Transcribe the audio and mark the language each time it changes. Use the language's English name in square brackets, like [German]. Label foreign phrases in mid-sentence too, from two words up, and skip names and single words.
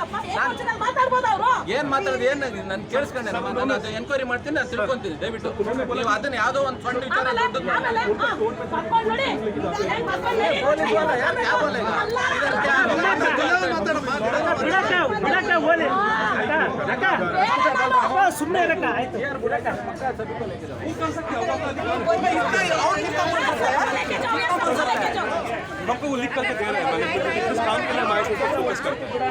[Kannada] ಏನ್ ಮಾತಾಡೋದು ಏನ್ ನಾನು ಕೇಳಿಸ್ಕೊಂಡೆ ನಾನು ಅದು ಎನ್ಕ್ವೈರಿ ಮಾಡ್ತೀನಿ ನಾನು ತಿಳ್ಕೊಂತೀನಿ ದಯವಿಟ್ಟು ನೀವು ಅದನ್ನ ಯಾವುದೋ ಒಂದು ಫಂಡ್ ವಿಚಾರ ಸುಮ್ಮನೆ ಆಯ್ತು [Hindi] हमको वो लिख करके दे रहे हैं इस काम के लिए हमारे को फोकस करते